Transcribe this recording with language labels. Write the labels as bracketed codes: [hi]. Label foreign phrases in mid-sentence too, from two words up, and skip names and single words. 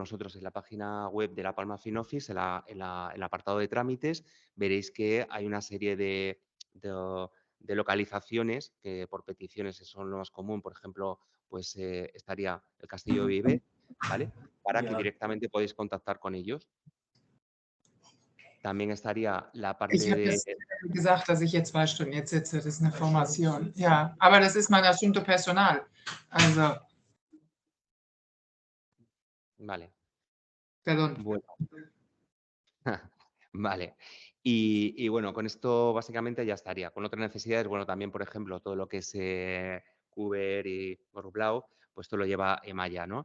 [es] Nosotros en la página web de la Palma Film Office, en el apartado de trámites, veréis que hay una serie de localizaciones que por peticiones son lo más común. Por ejemplo, pues estaría el Castillo de Viver, ¿vale? Para que directamente podéis contactar con ellos. También estaría la parte [de] Ich habe [es] de... [de] das gesagt, dass ich jetzt 2 Stunden jetzt sitze. Das ist eine Formation. Ja, aber das ist mein [es] Asunto Personal. [de] Also, [es] Vale. perdón. Bueno. Vale. Y bueno, con esto básicamente ya estaría. Con otras necesidades, bueno, también, por ejemplo, todo lo que es Cuber y Gorublau, pues esto lo lleva Emaya, ¿no?